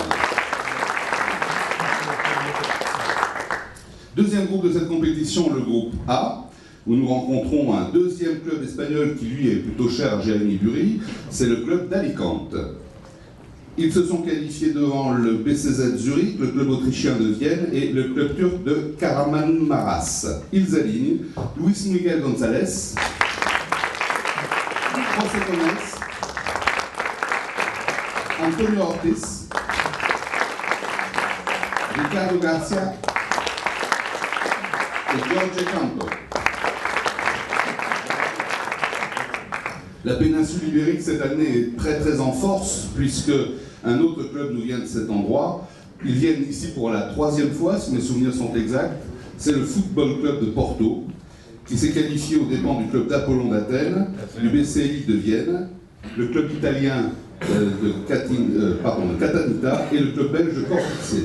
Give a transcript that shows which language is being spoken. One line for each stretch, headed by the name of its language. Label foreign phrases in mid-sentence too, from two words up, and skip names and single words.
French: Deuxième groupe de cette compétition, le groupe A, où nous rencontrons un deuxième club espagnol qui lui est plutôt cher à Jérémy Bury, c'est le club d'Alicante. Ils se sont qualifiés devant le BCZ Zurich, le club autrichien de Vienne et le club turc de Kahramanmaraş. Ils alignent Luis Miguel González, José Gómez, Antonio Ortiz, Ricardo Garcia et Jorge Campo. La péninsule ibérique cette année est très en force, puisque un autre club nous vient de cet endroit. Ils viennent ici pour la troisième fois, si mes souvenirs sont exacts. C'est le Football Club de Porto, qui s'est qualifié aux dépens du club d'Apollon d'Athènes, du BCI de Vienne, le club italien de Catanita et le club belge de Cortice.